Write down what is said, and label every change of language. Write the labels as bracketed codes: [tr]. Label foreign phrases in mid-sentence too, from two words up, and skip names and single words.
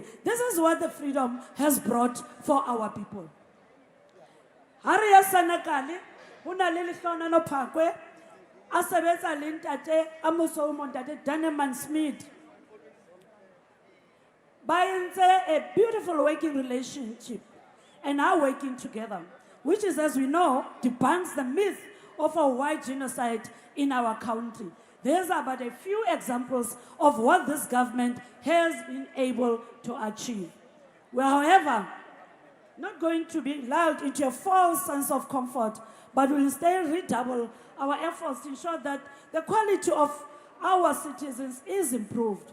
[en] This is what the freedom has brought for our people. [st] Ha re ya Senekal ho na le lehlonano Phakwe a sebetsa le ntate a moso mo ntate Daneman Smith. Ba entse [en] a beautiful working relationship and are working together, which is, as we know, debunks the myth of a white genocide in our country. These are but a few examples of what this government has been able to achieve. We are, however, not going to be lulled into a false sense of comfort, but will instead redouble our efforts to ensure that the quality of our citizens is improved.